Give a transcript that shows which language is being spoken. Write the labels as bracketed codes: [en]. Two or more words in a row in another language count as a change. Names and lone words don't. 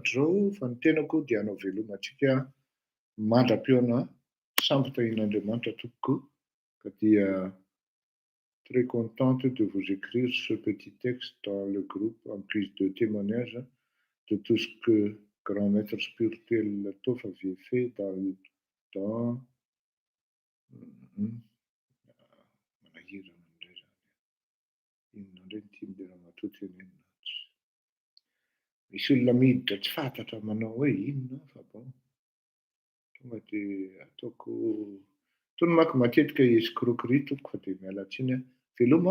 [mg] zao, fa ny tenako dia hanao velomantsika mandram-peona samby tahin'Andriamanitra tompoko, ka dia [fr] très contente de vous écrire ce petit texte dans le groupe en prise de témoignage de tout ce que grand maître spirituel Tofa avait fait dans [mg] misy olona miditra tsy fantatra manao hoe inona fa bon, tonga dia ataoko tony manko matetika escroquerie tompoko fa dia miala tsiny.